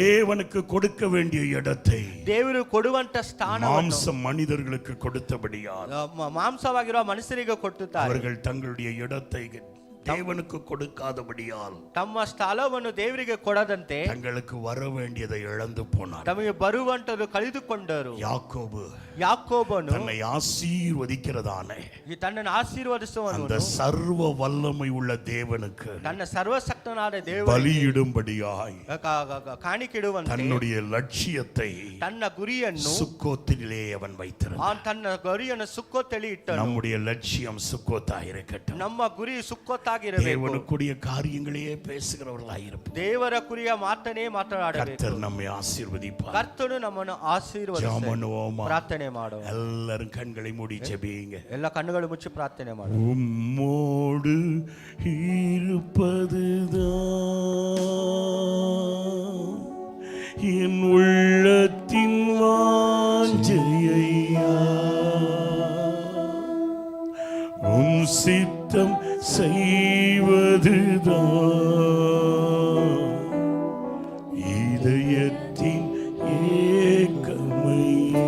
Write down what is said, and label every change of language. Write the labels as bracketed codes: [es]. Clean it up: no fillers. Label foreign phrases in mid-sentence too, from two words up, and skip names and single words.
[ta] தேவனுக்கு கொடுக்க வேண்டிய இடத்தை [kn] ದೇವರು ಕೊಡುವಂತ ಸ್ಥಾನವನ್ನು [ta] மாம்ச மனிதர்களுக்கு கொடுத்தபடியால் [kn] ಮಾಂಸವಾಗಿರುವ ಮನುಷ್ಯರಿಗೆ ಕೊಟ್ಟುತ್ತಾರೆ. [ta] அவர்கள் தங்களுடைய இடத்தை தேவனுக்கு கொடுக்காதபடியால் [kn] ತಮ್ಮ ಸ್ಥಳವನ್ನು ದೇವರಿಗೆ ಕೊಡದಂತೆ [ta] தங்களுக்கு வர வேண்டியதை இழந்து போனார். [kn] ತಮಗೆ ಬರುವಂತದ್ದು ಕಳೆದುಕೊಂಡರು. ಯಾಕೋಬನು [ta] தன்னை ஆசீர்வதிக்கிறதானே [kn] ತನ್ನನ್ನು ಆಶೀರ್ವದಿಸುವನು [ta] அந்த சர்வ வல்லமை உள்ள தேவனுக்கு [kn] ತನ್ನ ಸರ್ವಶಕ್ತನಾದ ದೇವರು [ta] பலியிடும்படியாய் [kn] ಕಾಣಿಕೆಡುವಂತೆ [ta] தன்னுடைய லட்சியத்தை [kn] ತನ್ನ ಗುರಿಯನ್ನು [ta] சுக்கோத்திலே அவன் வைத்திருந்தான். [kn] ತನ್ನ ಗುರಿಯನ್ನು ಸುಕ್ಕೋತಲ್ಲಿ ಇಟ್ಟನು. [ta] நம்முடைய லட்சியம் சுக்கோத்தாயிருக்கட்டும். [kn] ನಮ್ಮ ಗುರಿ ಸುಕ್ಕೋತಾಗಿರಬೇಕು. [ta] தேவனுக்குரிய காரியங்களையே பேசுகிறவர்களாயிருப்போம். [kn] ದೇವರ ಕುರಿಯ ಮಾತನೇ ಮಾತನಾಡಬೇಕು. [ta] கர்த்தர் நம்மை ஆசீர்வதிப்பார். [kn] ಕರ್ತನು ನಮ್ಮನ್ನು ಆಶೀರ್ವದಿಸಲಿ. ಪ್ರಾರ್ಥನೆ ಮಾಡೋಣ. [ta] எல்லாரும் கண்களை மூடி ஜெபியுங்க. [kn] ಎಲ್ಲ ಕಣ್ಣುಗಳು ಮುಚ್ಚಿ ಪ್ರಾರ್ಥನೆ ಮಾಡೋಣ. [ta] உம்மோடு இருப்பதுதான் என் உள்ளத்தின் வாஞ்சையா, உம் சித்தம் செய்வதுதான் இதயத்தின் ஏக்கமையா.